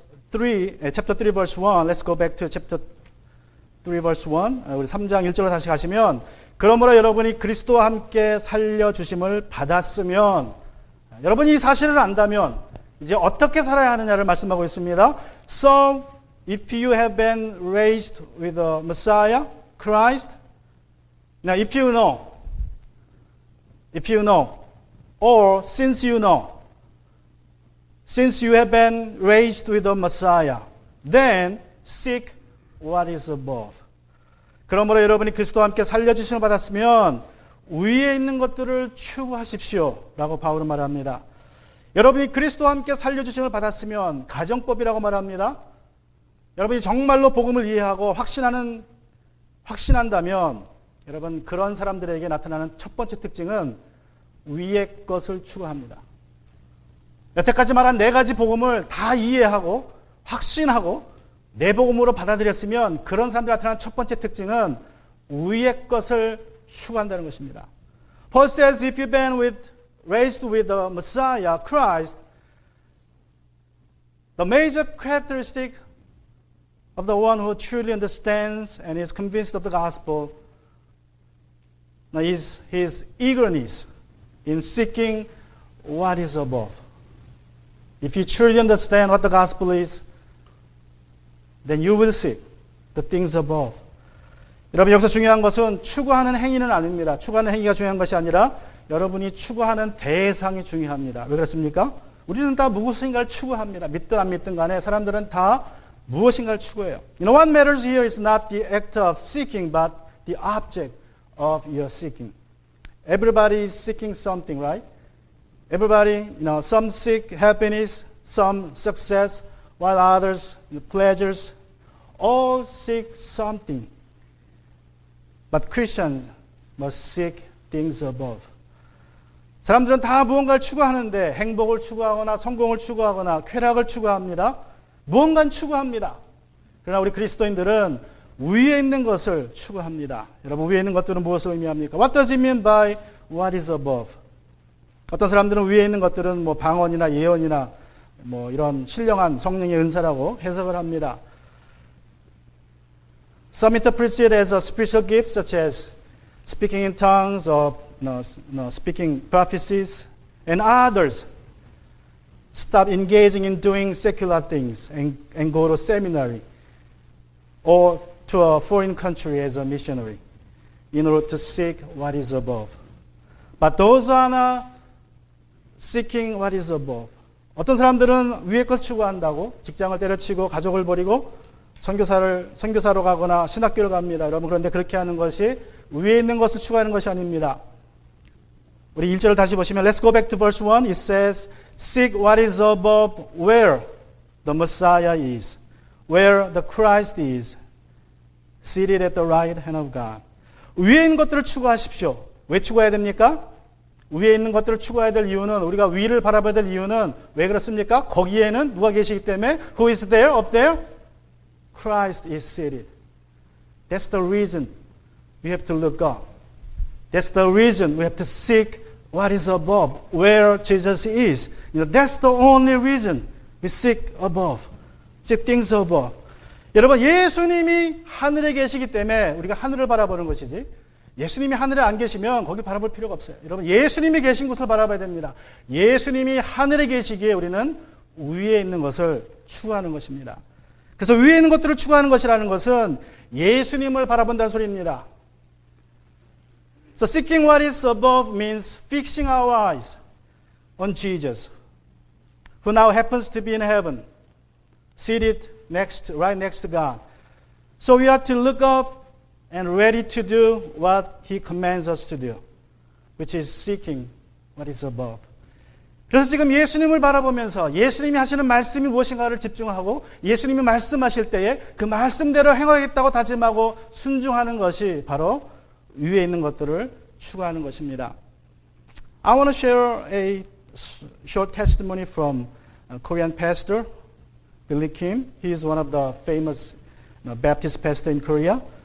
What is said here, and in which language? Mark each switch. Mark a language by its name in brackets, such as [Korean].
[English] Chapter 3, verse 1. Let's go back to chapter 3, verse 1. [Korean] 우리 3장 1절로 다시 가시면, 그러므로 여러분이 그리스도와 함께 살려주심을 받았으면, 여러분이 이 사실을 안다면 이제 어떻게 살아야 하느냐를 말씀하고 있습니다. [English] So, if you have been raised with the Messiah, Christ, now if you know, or since you know, since you have been raised with the Messiah, then seek what is above. [Korean] 그러므로 여러분이 그리스도와 함께 살려주심을 받았으면 위에 있는 것들을 추구하십시오 라고 바울은 말합니다. 여러분이 그리스도와 함께 살려주심을 받았으면 가정법이라고 말합니다. 여러분이 정말로 복음을 이해하고 확신한다면 여러분 그런 사람들에게 나타나는 첫 번째 특징은 위의 것을 추구합니다. 여태까지 말한 네 가지 복음을 다 이해하고 확신하고 내 복음으로 받아들였으면 그런 사람들 나타나는 첫 번째 특징은 위의 것을 추구한다는 것입니다. [English] Paul says, if you've been raised with the Messiah, Christ, the major characteristic of the one who truly understands and is convinced of the gospel is his eagerness in seeking what is above. If you truly understand what the gospel is, then you will seek the things above. [Korean] 여러분 여기서 중요한 것은 추구하는 행위는 아닙니다. 추구하는 행위가 중요한 것이 아니라 여러분이 추구하는 대상이 중요합니다. 왜 그렇습니까? 우리는 다 무엇인가를 추구합니다. 믿든 안 믿든 간에 사람들은 다 무엇인가를 추구해요. [English] You know what matters here is not the act of seeking, but the object of your seeking. Everybody is seeking something, right? Everybody, some seek happiness, some success, while others, pleasures, all seek something. But Christians must seek things above. [Korean] 사람들은 다 무언가를 추구하는데 행복을 추구하거나 성공을 추구하거나 쾌락을 추구합니다. 무언가는 추구합니다. 그러나 우리 그리스도인들은 위에 있는 것을 추구합니다. 여러분 위에 있는 것들은 무엇을 의미합니까? [English] What does it mean by what is above? [Korean] 어떤 사람들은 위에 있는 것들은 뭐 방언이나 예언이나 뭐 이런 신령한 성령의 은사라고 해석을 합니다. [English] Some interpret it as a spiritual gift, such as speaking in tongues or speaking prophecies, and others stop engaging in doing secular things and go to seminary or to a foreign country as a missionary in order to seek what is above. But those who are not seeking what is above. [Korean] 어떤 사람들은 위의 것 추구한다고 직장을 때려치고 가족을 버리고 선교사로 가거나 신학교를 갑니다. 여러분 그런데 그렇게 하는 것이 위에 있는 것을 추구하는 것이 아닙니다. 우리 1절을 다시 보시면 [English] Let's go back to verse 1. It says, Seek what is above where the Messiah is, where the Christ is, seated at the right hand of God. [Korean] 위에 있는 것들을 추구하십시오. 왜 추구해야 됩니까? 위에 있는 것들을 추구해야 될 이유는 우리가 위를 바라봐야 될 이유는 왜 그렇습니까? 거기에는 누가 계시기 때문에 [English] Who is there? Up there? Christ is seated. That's the reason we have to look up. That's the reason we have to seek what is above, where Jesus is. That's the only reason we seek above, seek things above. [Korean] 여러분 예수님이 하늘에 계시기 때문에 우리가 하늘을 바라보는 것이지 예수님이 하늘에 안 계시면 거기 바라볼 필요가 없어요. 여러분 예수님이 계신 곳을 바라봐야 됩니다. 예수님이 하늘에 계시기에 우리는 위에 있는 것을 추구하는 것입니다. 그래서 위에 있는 것들을 추구하는 것이라는 것은 예수님을 바라본다는 소리입니다. [English] So seeking what is above means fixing our eyes on Jesus, who now happens to be in heaven, seated right next to God. So we are to look up and ready to do what He commands us to do, which is seeking what is above. [Korean] 그래서 지금 예수님을 바라보면서 예수님이 하시는 말씀이 무엇인가를 집중하고 예수님이 말씀하실 때에 그 말씀대로 행하겠다고 다짐하고 순종하는 것이 바로 위에 있는 것들을 추구하는 것입니다. [English] I want to share a short testimony from a Korean pastor, Billy Kim. He is one of the famous Baptist pastor in Korea.